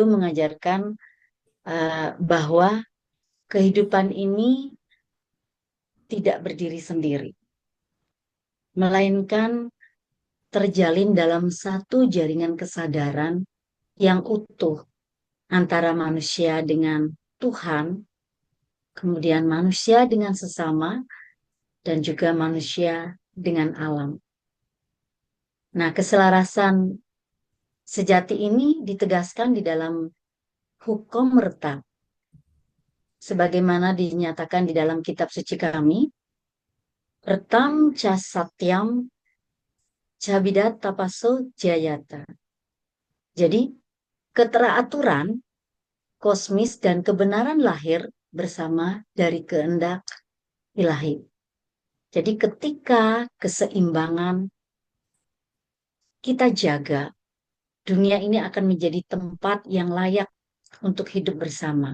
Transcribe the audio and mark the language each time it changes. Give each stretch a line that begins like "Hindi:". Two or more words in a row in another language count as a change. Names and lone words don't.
Indonesian: mengajarkan bahwa kehidupan ini tidak berdiri sendiri, melainkan terjalin dalam satu jaringan kesadaran yang utuh antara manusia dengan Tuhan, kemudian manusia dengan sesama, dan juga manusia dengan alam. Nah, keselarasan sejati ini ditegaskan di dalam hukum merta, sebagaimana dinyatakan di dalam kitab suci kami,
Sanskrit: ऋतं च सत्यं चाभीद्धात् तपसो जायत.
Indonesian: Jadi, keteraturan kosmis dan kebenaran lahir bersama dari kehendak ilahi. Jadi ketika keseimbangan kita jaga, dunia ini akan menjadi tempat yang layak untuk hidup bersama.